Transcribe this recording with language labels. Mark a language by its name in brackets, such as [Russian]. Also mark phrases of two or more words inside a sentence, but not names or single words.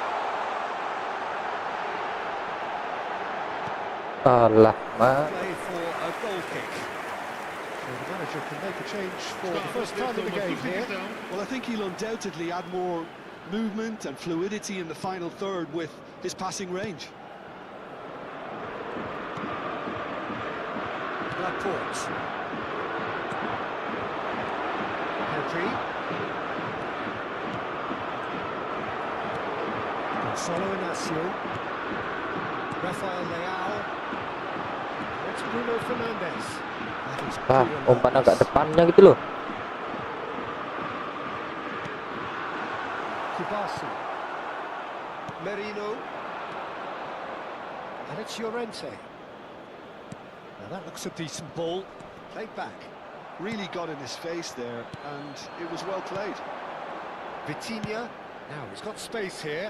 [English] Salah, Play for a goal kick. So the manager can make a change for the first time in the game here. Well, I think he'll undoubtedly add more movement and fluidity in the final third with his passing range. Laporte. Pedri. Gonzalo Inacio. Rafael Leao. It's Bruno Fernandes. [Indonesian] umpan agak depannya gitu loh. [English] Kubasi. Merino. And it's Llorente. Now that looks a decent ball. Played back. Really got in his face there, and it was well played. Vitinha. Now he's got space here.